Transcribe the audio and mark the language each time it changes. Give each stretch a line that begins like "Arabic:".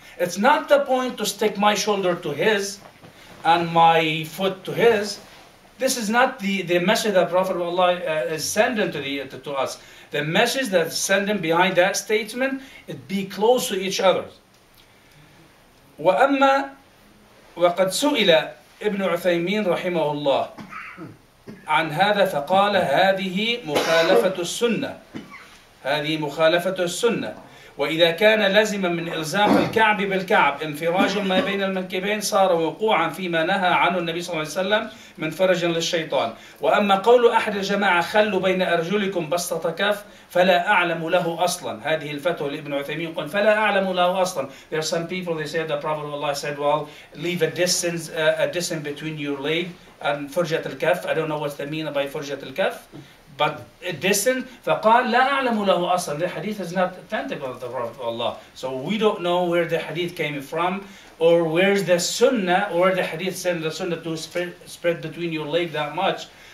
English: It's not the point to stick my shoulder to his and my foot to his. This is not the message that Prophet of Allah is sending to us. The message that's sending behind that statement is be close to each other.
Arabic: وأما وقد سئل ابن عثيمين رحمه الله عن هذا فقال هذه مخالفة السنة وإذا كان لزما من إلزام الكعب بالكعب انفراج ما بين المنكبين صار وقوعا فيما نهى عنه النبي صلى الله عليه وسلم من فرج للشيطان. وأما قول أحد الجماعة خلوا بين أرجلكم بسطة كف فلا أعلم له أصلا. هذه الفتوى لابن عثيمين يقول فلا أعلم له أصلا.
English: There are some people, they say the Prophet of Allah said, well, leave a distance between your leg and
Arabic: فرجة الكف.
English: I don't know what's the meaning by
Arabic: فرجة الكف,
English: but a distance.
Arabic: فقال لا أعلم له أصلا.
English: The hadith is not authentic of the Prophet of Allah. So we don't know where the hadith came from, or where's the sunnah, or the hadith said the sunnah to spread between your leg that much.